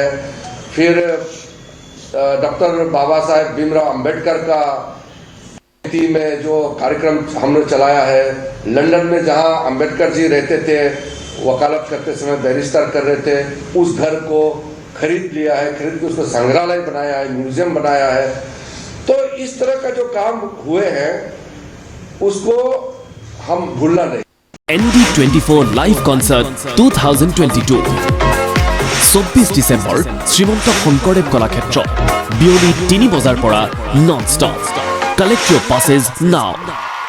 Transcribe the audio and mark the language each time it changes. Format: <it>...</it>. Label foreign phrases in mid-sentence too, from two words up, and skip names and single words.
<hi>फिर डॉक्टर बाबा साहेब भीमराव अंबेडकर का में जो कार्यक्रम हमने चलाया है, लंदन में जहां अंबेडकर जी रहते थे वकालत करते समय बैरिस्टर कर रहे थे, उस घर को खरीद लिया है, खरीद के उसको संग्रहालय बनाया है, म्यूजियम बनाया है। तो इस तरह का जो काम हुए हैं उसको हम भूलना नहीं।</hi> <as>ND24 लाइव कॉन्सर्ट 2022 24 ডিসেম্বৰ শ্ৰীমন্ত শংকৰদেৱ কলাক্ষেত্ৰ বিয়লি 3 বজাৰ পৰা</as> <en>non stop. Collect your passes now.</en>